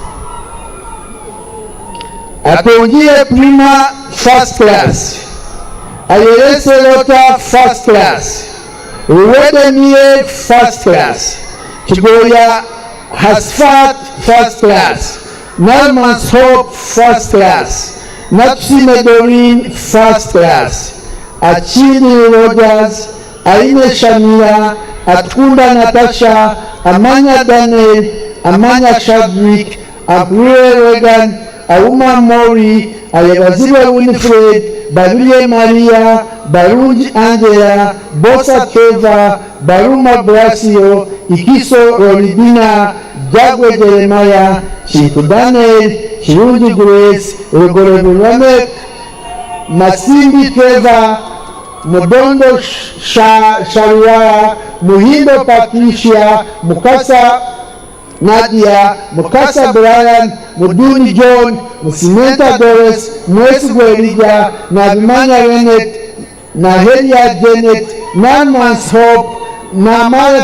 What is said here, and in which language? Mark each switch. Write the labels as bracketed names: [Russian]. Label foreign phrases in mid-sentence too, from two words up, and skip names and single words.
[English] Apongie Prima, first class. Ayerese Lota, first class. Uwedemie, first class. Chigoya Hasfat, first class. Nalman's Hope, first class. Natsime Doreen, first class. Achidi Rogers, Aine Shamira, Atkunda Natasha, Amanya Daniel, Amanya Shadrick, Abure Regan, Auma Mori, Ayabazira Winifred, Baruye Maria, Barunji Angela, Bosa Trevor, Baruma Brasio, Ikiso Rolidina, Jagwe Jeremiah, Chiku Daniel, Chirunji Grace, Rogore Ramek, Masimbi Trevor, Modondo Shariwara, Muhindo Patricia, Mukasa Nadia, Mukasa Brian, Muduni John, Musimenta Doris, Mwesigwe Elijah, Nabimanya Renet, Nahelia Janet, Nanman's Hope, Namara